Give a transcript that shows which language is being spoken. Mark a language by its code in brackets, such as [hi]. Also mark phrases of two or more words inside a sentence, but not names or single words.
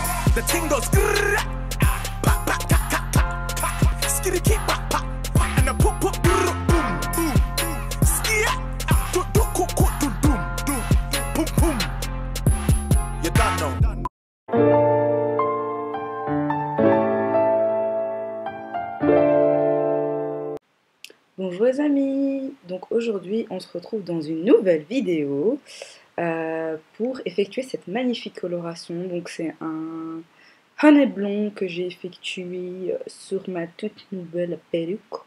[en] The thing goes grrr, pa pa ta ta ta ta, skitty keep pa pa, and the pop pop grrr, boom boom, skia, do do cook cook do doom doom, boom boom. You don't know. [fr] Bonjour les amis, donc aujourd'hui on se retrouve dans une nouvelle vidéo pour effectuer cette magnifique coloration. Donc c'est un [en] honey blond [fr] que j'ai effectué sur ma toute nouvelle perruque.